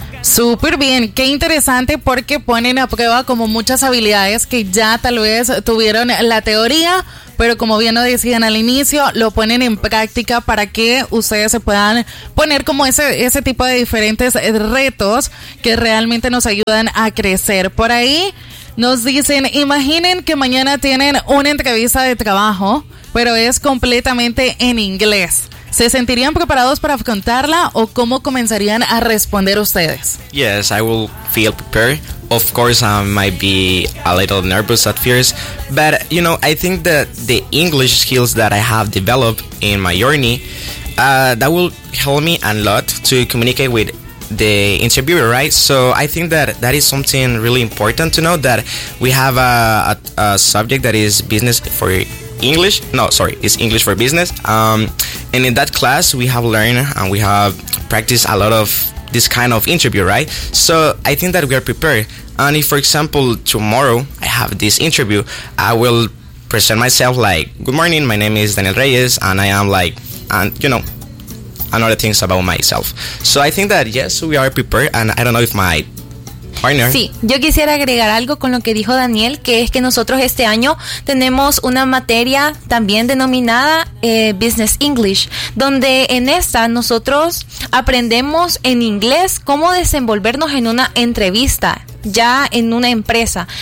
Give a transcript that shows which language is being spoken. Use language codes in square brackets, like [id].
[es] Súper bien, qué interesante, porque ponen a prueba como muchas habilidades que ya tal vez tuvieron la teoría, pero como bien lo decían al inicio, lo ponen en práctica para que ustedes se puedan poner como ese tipo de diferentes retos que realmente nos ayudan a crecer. Por ahí nos dicen, imaginen que mañana tienen una entrevista de trabajo, pero es completamente en inglés. ¿Se sentirían preparados para afrontarla o cómo comenzarían a responder ustedes? [en] Yes, I will feel prepared. Of course, I might be a little nervous at first, but you know, I think that the English skills that I have developed in my journey, that will help me a lot to communicate with the interviewer, right? So I think that is something really important to know, that we have a subject that is business for English. No, sorry, it's English for business. And in that class, we have learned and we have practiced a lot of this kind of interview, right? So I think that we are prepared. And if, for example, tomorrow I have this interview, I will present myself like, good morning, my name is Daniel Reyes, and I am like, and you know, and other things about myself. So I think that, yes, we are prepared, and I don't know if my partner. [es] Sí, yo quisiera agregar algo con lo que dijo Daniel, que es que nosotros este año tenemos una materia también denominada Business English, donde en esta nosotros aprendemos en inglés cómo desenvolvernos en una entrevista, ya en una empresa.